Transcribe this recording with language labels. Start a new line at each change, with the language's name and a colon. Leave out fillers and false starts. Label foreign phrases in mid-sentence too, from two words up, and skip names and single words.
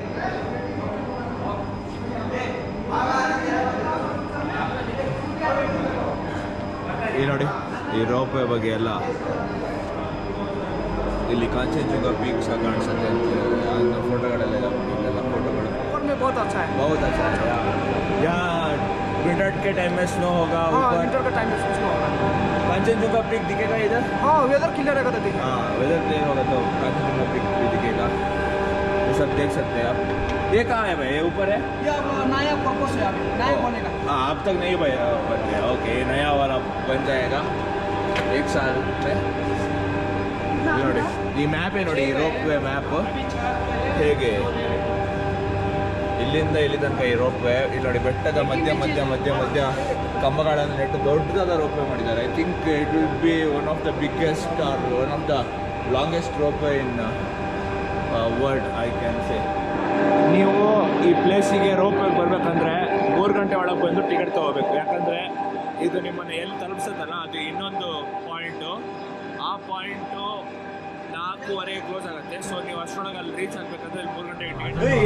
Kannada: ಈ ನೋಡಿ ಈ ರೋಪ್ ವೇ ಬಗ್ಗೆ ಎಲ್ಲ ಇಲ್ಲಿ ಕಾಂಚನಜುಂಗ ಪೀಕ್ ಸಹ ಕಾಣಿಸುತ್ತೆ ಅಂತ ಫೋಟೋಗಳೆಲ್ಲ ಫೋಟೋಗಳು
Hindi: बहुत अच्छा है यहाँ विंटर के टाइम में स्नो होगा. विंटर के टाइम में स्नो होगा. कांचनजंगा पीक दिखेगा इधर. हाँ
English: weather clear
Hindi: रहेगा तो दिखेगा. हाँ
English: weather clear
Hindi: होगा तो कांचनजंगा पीक भी दिखेगा. ये सब देख सकते हैं आप. ये कहाँ है भाई? ये ऊपर है. ये नया पर्पस है, नया बनेगा. हाँ अब तक नहीं बन गया. ओके नया वाला बन जाएगा 1 साल में.
Kannada: ನೋಡಿ ಈ ಮ್ಯಾಪ್ ನೋಡಿ, ಈ ರೋಪ್ ವೇ ಮ್ಯಾಪ್ ಹೇಗೆ ಇಲ್ಲಿಂದ ಇಲ್ಲಿ ತನಕ ಈ ರೋಪ್ ವೇ. ಇಲ್ಲಿ ನೋಡಿ ಬೆಟ್ಟದ ಮಧ್ಯ ಕಂಬಗಳನ್ನು ನೆಟ್ಟು ದೊಡ್ಡದಾದ ರೋಪ್ ವೇ ಮಾಡಿದ್ದಾರೆ.
English: I think it will be one of the biggest or one of the longest rope way in world I can say.
Kannada: ನೀವು ಈ ಪ್ಲೇಸಿಗೆ ರೋಪ್ ವೇಗೆ ಬರಬೇಕಂದ್ರೆ 3 ಗಂಟೆ ಒಳಗೆ ಬಂದು ಟಿಕೆಟ್ ತೊಗೋಬೇಕು. ಯಾಕಂದರೆ ಇದು ನಿಮ್ಮನ್ನು ಎಲ್ಲಿ ತಲುಪಿಸುತ್ತಲ್ಲ ಅದು ಇನ್ನೊಂದು ಪಾಯಿಂಟು. ಆ ಪಾಯಿಂಟು 4:15 ಕ್ಲೋಸ್ ಆಗುತ್ತೆ. ಸೊ ನೀವು ಅಷ್ಟರೊಳಗೆ ಅಲ್ಲಿ ರೀಚ್ ಆಗಬೇಕಂದ್ರೆ 3 ಗಂಟೆಗೆ ಟಿಕೆಟ್.